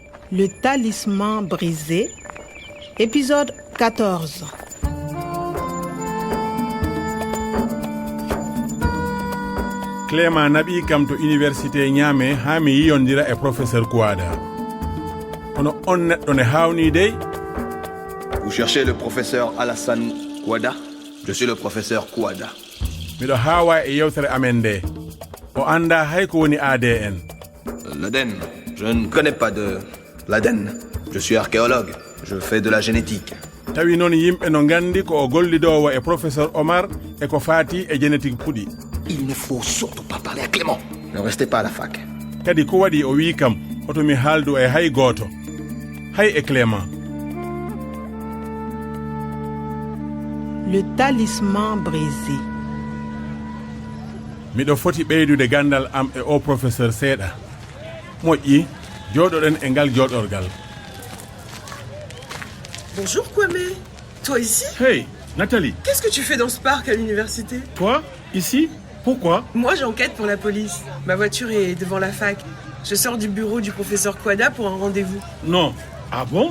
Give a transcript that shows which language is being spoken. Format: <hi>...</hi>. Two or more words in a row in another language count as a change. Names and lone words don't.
<fr>Le talisman brisé, épisode 14.</fr> <ff>Clément naɓi kam to université ñaame ha mi yiyondira e professeur Kouada. Ono on neɗɗo ne hawni dey.</ff> <fr>Vous cherchez le professeur Alassane Kouada? Je suis le professeur Kouada.</fr> <ff>Miɗo hawa e yewtere amen nde. O anda hay ko woni ADN.</ff> <fr>L'ADN? Je ne connais pas de l'ADN. Je suis archéologue. Je fais de la génétique.</fr> <ff>Tawi noon yimɓe no gandi ko o gollidowo e professeur Omar e ko faati e génétique puɗi.</ff> <fr>Il ne faut surtout pas parler à Clément. Ne restez pas à la fac.</fr> <ff>Kadi ko waɗi o wi kam hoto mi haaldu e hay gooto. Hay e Clément.</ff> <fr>Le talisman brisé.</fr> <ff>Miɗo foti ɓeydude gandal am e o professeur seeɗa. Moƴƴi, jooɗoɗen e ngal jooɗorgal.</ff> <fr>Bonjour Kwame. Toi ici? Hey, Nathalie. Qu'est-ce que tu fais dans ce parc à l'université? Toi, ici? Pourquoi? Moi j'enquête pour la police. Ma voiture est devant la fac. Je sors du bureau du professeur Kouada pour un rendez-vous. Non. Ah bon?</fr>